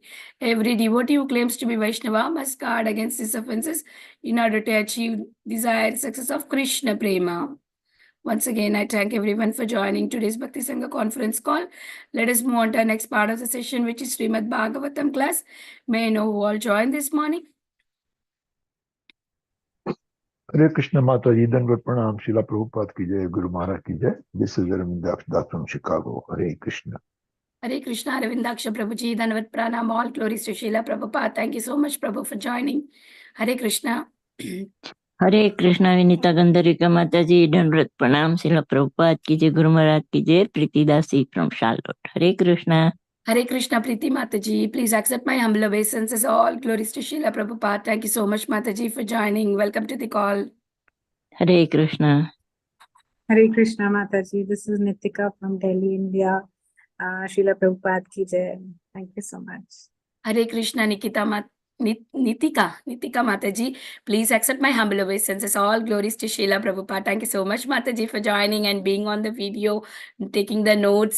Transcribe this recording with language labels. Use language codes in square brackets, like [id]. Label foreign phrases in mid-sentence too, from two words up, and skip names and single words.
[en] Every devotee who claims to be Vaishnava must guard against these offenses in order to achieve desired success of [hi] कृष्ण प्रेम. [en] Once again, I thank everyone for joining today's [hi] भक्ति संग [en] conference call. Let us move on to our next part of the session, which is Srimad Bhagavatam class. May I know who all joined this morning? [hi] हरे कृष्ण माता जी, दंडवत प्रणाम, श्रील प्रभुपाद की जय, गुरु महाराज की जय. [en] This is Ravan from Chicago. [hi] हरे कृष्ण. हरे कृष्ण, Ravindaksha प्रभुजी, धनवद प्रणाम, [en] all glories to Srila Prabhupada. Thank you so much, Prabhu, for joining. [hi] हरे कृष्ण. हरे कृष्णा विनीता गंधर्विका माता जी दंडवत प्रणाम शिला प्रभुपाद की जय गुरु महाराज की जय प्रीतिदासी फ्रॉम शार्लोट हरे कृष्णा हरे कृष्ण, Preeti माताजी. [en] Please accept my humble obeisances. All glories to Srila Prabhupada. Thank you so much, Mataji, for joining. Welcome to the call. [hi] हरे कृष्णा हरे कृष्ण माताजी, [en] this is Nitika from Delhi, India. [hi] श्रील प्रभुपाद की जय. [en] Thank you so much. [hi] हरे कृष्ण, Nitika माताजी. [en] Please accept my humble obeisances. All glories to Srila Prabhupada. Thank you so much, Mataji, for joining and being on the video, taking the notes.